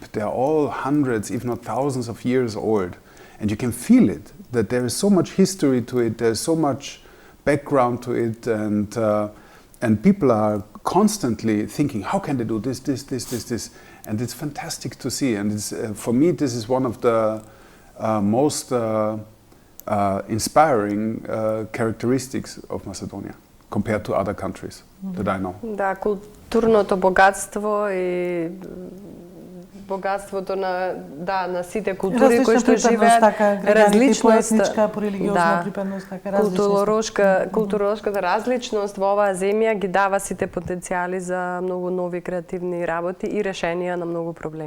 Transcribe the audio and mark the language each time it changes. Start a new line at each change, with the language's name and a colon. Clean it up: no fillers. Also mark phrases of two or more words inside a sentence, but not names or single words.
English: They're all hundreds, if not thousands of years old. And you can feel it, that there is so much history to it, there's so much background to it, and people are constantly thinking, how can they do this, and it's fantastic to see. And it's, for me, this is one of the most inspiring characteristics of Macedonia compared to other countries that I know.
Macedonian: Да, културното богатство и богатството на сите култури кои што живеат, различноста, порелигиозна припадност, така културолошката различност во оваа земја ги дава сите потенцијали за многу нови креативни работи и решенија на многу проблеми.